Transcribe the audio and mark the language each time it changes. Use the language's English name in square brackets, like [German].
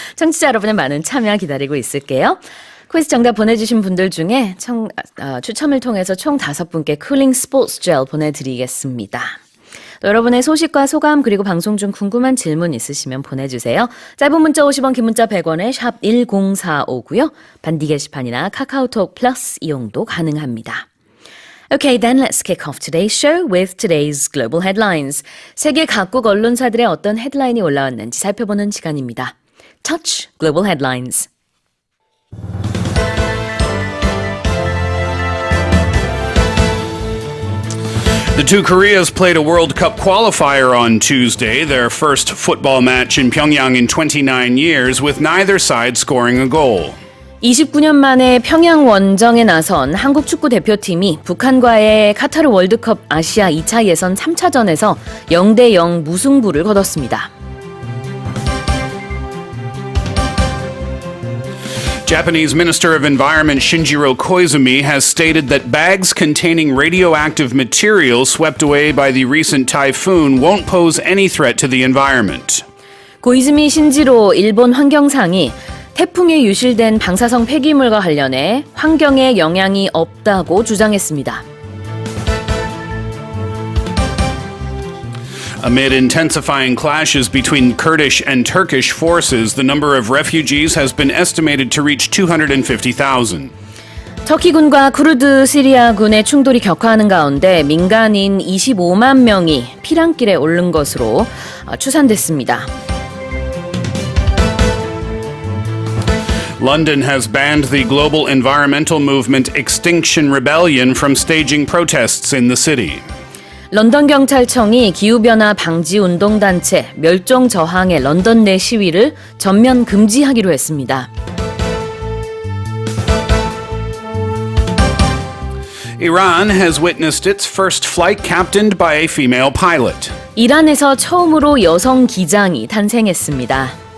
[Korean] 청취자 여러분의 많은 참여 기다리고 있을게요. 퀴즈 정답 보내주신 분들 중에 추첨을 통해서 총 5분께 쿨링 스포츠 젤 보내드리겠습니다. 또 여러분의 소식과 소감 그리고 방송 중 궁금한 질문 있으시면 보내주세요. 짧은 문자 50원, 긴 문자 100원에 샵 1045고요. 반디 게시판이나 카카오톡 플러스 이용도 가능합니다. [English] Okay, then let's kick off today's show with today's global headlines. [Korean] 세계 각국 언론사들의 어떤 헤드라인이 올라왔는지 살펴보는 시간입니다. [English] Touch Global Headlines. The two Koreas played a World Cup qualifier on Tuesday, their first football match in Pyongyang in 29 years, with neither side scoring a goal. [Korean] 29년 만에 평양 원정에 나선 한국 축구 대표팀이 북한과의 카타르 월드컵 아시아 2차 예선 3차전에서 0대0 무승부를 거뒀습니다. [English] Japanese Minister of Environment Shinjiro Koizumi has stated that bags containing radioactive material swept away by the recent typhoon won't pose any threat to the environment. [Korean] 고이즈미 신지로 일본 환경상이 태풍에 유실된 방사성 폐기물과 관련해 환경에 영향이 없다고 주장했습니다. [English] Amid intensifying clashes between Kurdish and Turkish forces, the number of refugees has been estimated to reach 250,000. [Korean] 터키군과 쿠르드 시리아군의 충돌이 격화하는 가운데 민간인 25만 명이 피난길에 오른 것으로 추산됐습니다. [English] London has banned the global environmental movement Extinction Rebellion from staging protests in the city. [Korean] 런던 경찰청이 기후변화 방지 운동단체 멸종 저항의 런던 내 시위를 전면 금지하기로 했습니다. [English] Iran has witnessed its first flight captained by a female pilot. [Korean] 이란에서 처음으로 여성 기장이 탄생했습니다.